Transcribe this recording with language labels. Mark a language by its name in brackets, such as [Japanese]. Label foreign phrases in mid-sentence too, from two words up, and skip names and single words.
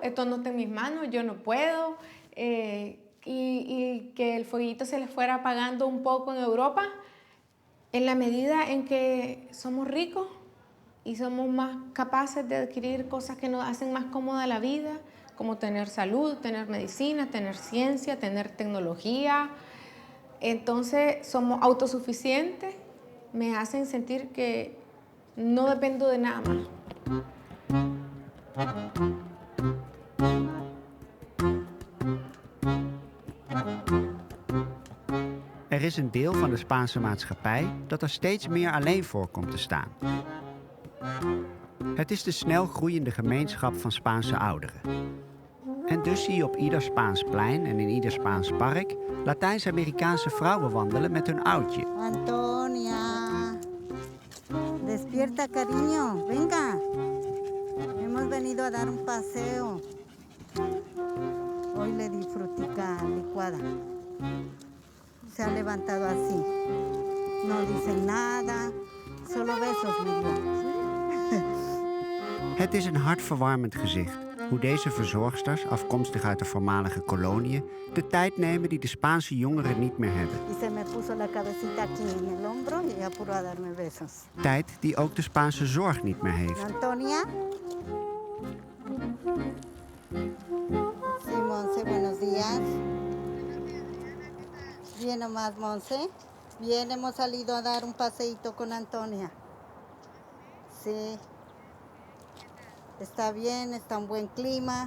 [Spanish] Esto no está en mis manos, yo no puedo. Y que el fueguito se les fuera apagando un poco en Europa, en la medida en que somos ricos y somos más capaces de adquirir cosas que nos hacen más cómoda la vida, como tener salud, tener medicina, tener ciencia, tener tecnología. Entonces somos autosuficientes, me hacen sentir que no dependo de nada más. [Dutch] Er is een deel van de Spaanse maatschappij dat er steeds meer alleen voor komt te staan. Het is de snel groeiende gemeenschap van Spaanse ouderen. En dus zie je op ieder Spaans plein en in ieder Spaans park Latijns-Amerikaanse vrouwen wandelen met hun oudje. [Spanish] Antonia, despierta cariño, venga. Hemos venido a dar un paseo. Hoy le di frutica licuada. Se ha levantado así. No dice nada, solo besos, lindo. [Dutch] Het is een hartverwarmend gezicht hoe deze verzorgsters, afkomstig uit de voormalige koloniën, de tijd nemen die de Spaanse jongeren niet meer hebben. [Spanish] Y se me puso la cabecita aquí en el hombro y apuró a darme besos. [Dutch] Tijd die ook de Spaanse zorg niet meer heeft. [Spanish] Antonia. Sí, Monse, buenos días. Bien nomás, Monse. Bien, hemos salido a dar un paseíto con Antonia. Sí. Está bien, está un buen clima.